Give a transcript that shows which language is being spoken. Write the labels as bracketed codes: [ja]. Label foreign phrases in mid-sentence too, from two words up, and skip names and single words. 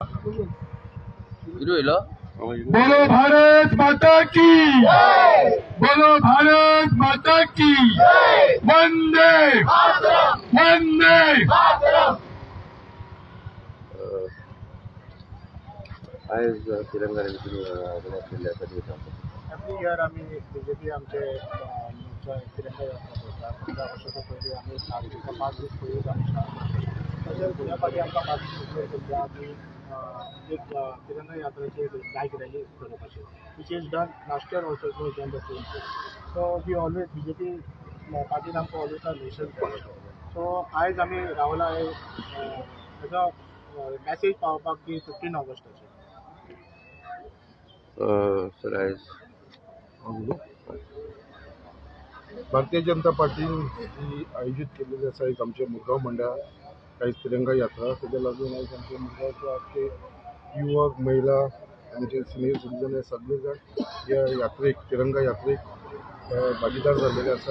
[hi] बोलो भारत माता की, बोलो भारत माता की, वंदे वंदे। आज तिरंगा [en] every year [kok] आम्ही बीजेपी आमचे तिरंगा यात्रा करता 15 वर्षाच्या पयलीं आमी 5 दीस पयलींच आमी स्टार्ट करता। तशेंच ह्या फाटी आमकां पार्टिसिपेट करता आमी एक तिरंगा यात्रेची बायक रॅली करपाची [en] which is done last year also it was done the same thing. so we always BJP [kok] पार्टीन आमकां [en] always a nation first. [kok] सो आयज आमी रावला हेजो मॅसेज पावोवपाक की 15 ऑगस्टाची। सर आज भारतीय जनता पार्टीन जी आयोजित केलेली आसा एक आमच्या मुरगांव मंडळान कांय तिरंगा यात्रा ताज्या लागून आयज आमच्या मुरगांवचे आख्खे युवक महिला आमचे सिनियर सिटीजन हे सगळे जाण ह्या यात्रेक तिरंगा यात्रेक भागीदार जाल्लेले आसा।